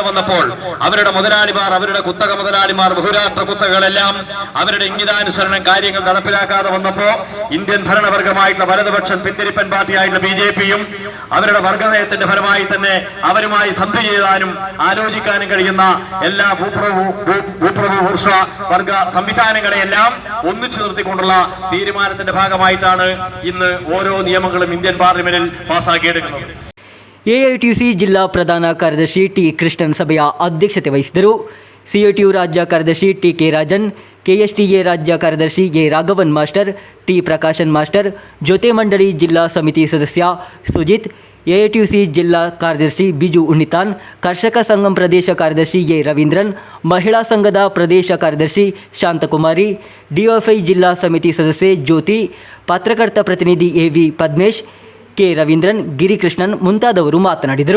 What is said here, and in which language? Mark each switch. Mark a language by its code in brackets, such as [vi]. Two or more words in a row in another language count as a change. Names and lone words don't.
[ml] വന്നപ്പോൾ അവരുടെ മുതലാളിമാർ, അവരുടെ കുത്തക മുതലാളിമാർ, ബഹുരാഷ്ട്ര കുത്തകകളെല്ലാം അവരുടെ ഇംഗിതാനുസരണം കാര്യങ്ങൾ നടപ്പിലാക്കാതെ വന്നപ്പോൾ ഇന്ത്യൻ ഭരണവർഗമായിട്ടുള്ള വലതുപക്ഷം പിന്തിരിപ്പൻ പാർട്ടിയായിട്ടുള്ള BJPയും അവരുടെ വർഗനയത്തിന്റെ ഫലമായി തന്നെ അവരുമായി സന്ധി ചെയ്യാനും ആലോചിക്കാനും കഴിയുന്ന എല്ലാ ഭൂപ്രഭു വർഗ സംവിധാനങ്ങളെയെല്ലാം ഒന്നിച്ചു നിർത്തിക്കൊണ്ടുള്ള തീരുമാനത്തിന്റെ ഭാഗമായിട്ടാണ് ഇന്ന് ഓരോ നിയമങ്ങളും ഇന്ത്യൻ പാർലമെന്റിൽ പാസ്സാക്കിയെടുക്കുന്നത്. [kn] ಎಐಟಿಯುಸಿ ಜಿಲ್ಲಾ ಪ್ರಧಾನ ಕಾರ್ಯದರ್ಶಿ ಟಿ ಕೃಷ್ಣನ್ ಸಭೆಯ ಅಧ್ಯಕ್ಷತೆ ವಹಿಸಿದರು. ಸಿಐಟಿಯು ರಾಜ್ಯ ಕಾರ್ಯದರ್ಶಿ ಟಿ ಕೆ ರಾಜನ್, ಕೆಎಸ್ಟಿಎ ರಾಜ್ಯ ಕಾರ್ಯದರ್ಶಿ ಎ ರಾಘವನ್ ಮಾಸ್ಟರ್, ಟಿ ಪ್ರಕಾಶನ್ ಮಾಸ್ಟರ್, ಜೊತೆ ಮಂಡಳಿ ಜಿಲ್ಲಾ ಸಮಿತಿ ಸದಸ್ಯ ಸುಜಿತ್, ಎಐಟಿಯುಸಿ ಜಿಲ್ಲಾ ಕಾರ್ಯದರ್ಶಿ ಬಿಜು ಉಣ್ಣಿತಾನ್, ಕರ್ಷಕ ಸಂಘಂ ಪ್ರದೇಶ ಕಾರ್ಯದರ್ಶಿ ಎ ರವೀಂದ್ರನ್, ಮಹಿಳಾ ಸಂಘದ ಪ್ರದೇಶ ಕಾರ್ಯದರ್ಶಿ ಶಾಂತಕುಮಾರಿ, ಡಿವೈಎಫ್ಐ ಜಿಲ್ಲಾ ಸಮಿತಿ ಸದಸ್ಯೆ ಜ್ಯೋತಿ, ಪತ್ರಕರ್ತ ಪ್ರತಿನಿಧಿ ಎವಿ ಪದ್ಮೇಶ್, ಕೆ ರವೀಂದ್ರನ್, ಗಿರಿಕೃಷ್ಣನ್ ಮುಂತಾದವರು ಮಾತನಾಡಿದರು.